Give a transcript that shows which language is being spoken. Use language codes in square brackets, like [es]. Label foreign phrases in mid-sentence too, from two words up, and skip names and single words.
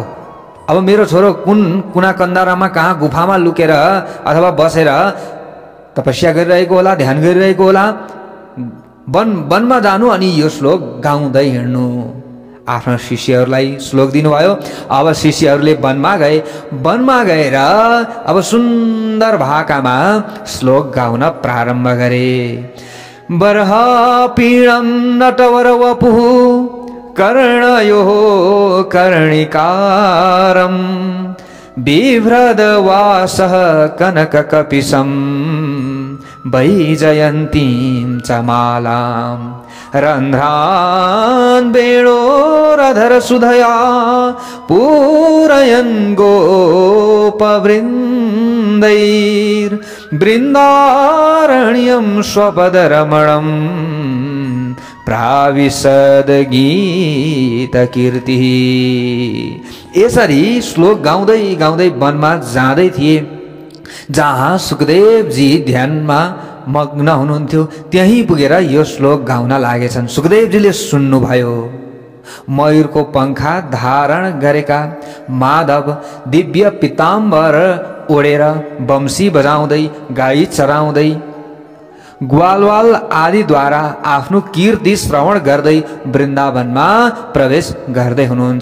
[ne] अब मेरो छोरो कुन कुना कन्दारामा कहाँ गुफामा लुकेर अथवा बसेर तपस्या गरिरहेको होला, ध्यान गरिरहेको होला। वनमा जानु अनि यो श्लोक गाउँदै हिँड्नु। आफ्ना शिष्यहरूलाई श्लोक दिनुभयो। अब शिष्यहरूले वनमा गए। वनमा गएर अब सुन्दर भाकामा श्लोक गाउन प्रारम्भ गरे। [sa] बरह पीडम नटवर वपुः कर्णयो कर्णिकारम बिभ्रदवासः कनककपिशं वैजयन्तीं च मालां रन्ध्रान् वेणोरधर सुधया पूरयन् गोपवृन्दैर्बृन्दारण्यं स्वपदरमणं प्राविशद गीतकीर्तिः। [ne] यसरी श्लोक गाउँदै गाउँदै वनमा जाँदै थिए। जहाँ सुखदेवजी ध्यानमा मग्न हुनुहुन्थ्यो त्यहीँ पुगेर यो श्लोक गाउन लागेछन्। सुखदेवजीले सुन्नुभयो। मयूरको पंखा धारण गरेका माधव दिव्य पीताम्बर ओढेर बम्सी बजाउँदै, गाई चराउँदै, ग्वालवाल आदिद्वारा आफ्नो कीर्ति श्रवण गर्दै वृन्दावनमा प्रवेश गर्दै हुनुहुन्छ।